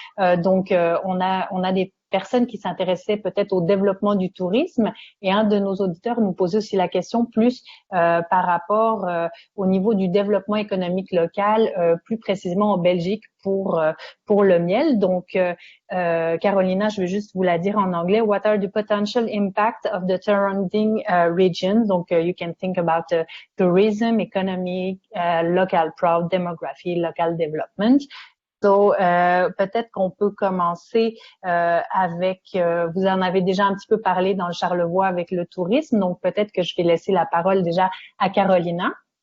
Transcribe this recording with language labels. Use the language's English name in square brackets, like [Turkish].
[French] Donc, on a des personnes qui s'intéressaient peut-être au développement du tourisme et un de nos auditeurs nous posait aussi la question plus par rapport au niveau du développement économique local, plus précisément en Belgique pour le miel. Donc Carolina, je vais juste vous la dire en anglais. [English] What are the potential impact of the surrounding regions? Donc you can think about tourism, economic, local growth, demography, local development. [French] So, peut-être qu'on peut commencer avec, vous en avez déjà un petit peu parlé dans le Charlevoix avec le tourisme, donc peut-être que je vais laisser la parole déjà à Carolina.